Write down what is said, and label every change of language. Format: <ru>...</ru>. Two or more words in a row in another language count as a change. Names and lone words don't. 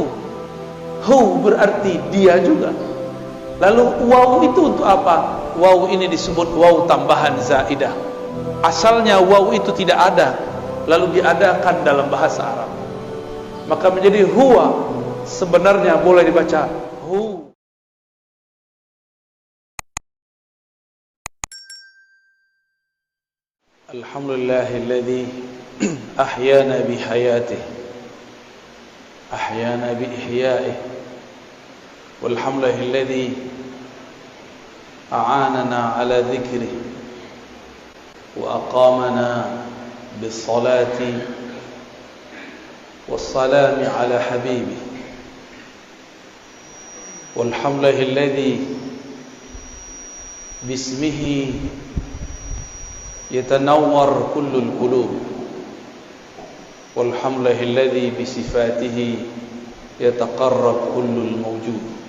<id>Hu berarti dia juga. Lalu waw itu untuk apa? Waw ini disebut waw tambahan zaidah. Asalnya waw itu tidak ada, lalu diadakan dalam bahasa Arab, maka menjadi huwa. Sebenarnya boleh dibaca hu.</id> <ar>الحمد لله الذي أحيانا بحياته أحيانا بإحيائه والحمد لله الذي أعاننا على ذكره وأقامنا بالصلاة والسلام على حبيبه والحمد لله الذي باسمه يتنور كل القلوب والحمد لله الذي بصفاته يتقرب كل موجود.</ar>